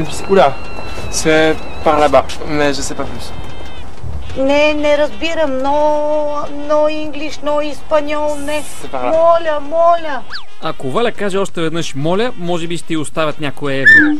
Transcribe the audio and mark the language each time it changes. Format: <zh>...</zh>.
<fr>Oula, c'est par là-bas, mais je sais pas plus.</fr> <bg>Не разбирам.</bg> <en>No English, no</en> <bg>испаньол, не.</bg> <fr>C'est par là.</fr> <bg>Моля. Ако Валя каже още веднъж моля, може би ще й оставят някое евро.</bg>